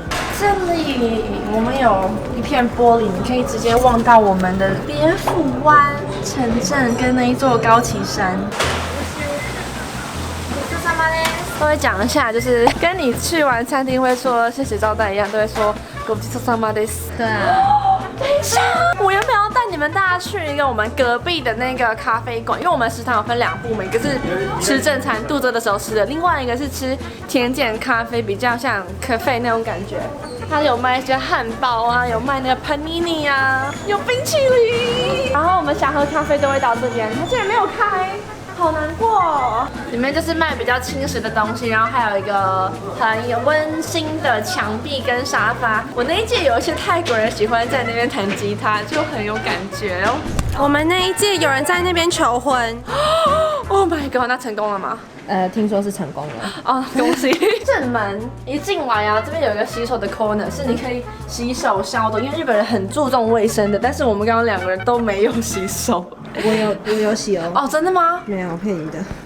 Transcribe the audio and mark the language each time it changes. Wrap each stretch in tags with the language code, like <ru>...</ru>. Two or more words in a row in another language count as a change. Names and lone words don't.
<zh>这里我们有一片玻璃，你可以直接望到我们的别府湾城镇跟那一座高崎山。都会讲一下，就是跟你去完餐厅会说谢谢招待一样，都会说</zh> <ja>ごちそうさまです。</ja> <zh>对啊。等一下，我原本要带你们大家去一个我们隔壁的那个咖啡馆，因为我们食堂有分2部门，一个是吃正餐肚子的时候吃的，另外一个是吃甜点咖啡，比较像咖啡那种感觉。它有卖一些汉堡啊，有卖那个 panini 啊，有冰淇淋。然后我们想喝咖啡都会到这边，它竟然没有开。好难过哦，里面就是卖比较轻食的东西，然后还有一个很有温馨的墙壁跟沙发。我那一届有一些泰国人喜欢在那边弹吉他，就很有感觉哦。我们那一届有人在那边求婚。</zh> <en>Oh my god，</en> <zh>那成功了吗？听说是成功了。哦，恭喜！正门一进来啊，这边有一个洗手的 corner， 是你可以洗手消毒，因为日本人很注重卫生的，但是我们刚刚2个人都没有洗手。我有洗哦。哦，真的吗？没有，骗你的。</zh>